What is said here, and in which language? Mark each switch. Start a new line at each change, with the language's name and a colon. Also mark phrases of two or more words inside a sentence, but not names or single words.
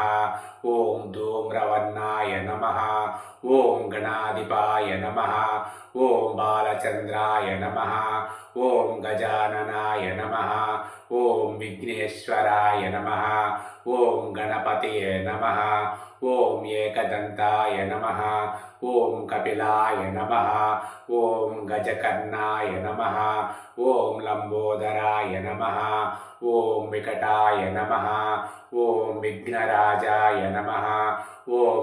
Sanskrit: ओम धूम्रवर्णाय नमः। ओम गणाधिपाय नमः। ओम बालचंद्राय नमः। ओम गजाननाय नमः। ओम विघ्नेश्वराय नमः। ओम गणपतये नमः। ఓం ఏకదంతాయ నమః ఓం కపిలాయ నమః ఓం గజకర్ణాయ నమః ఓం లంబోదరాయ నమః ఓం వికటాయ నమః ఓం విఘ్నరాజాయ నమః ఓం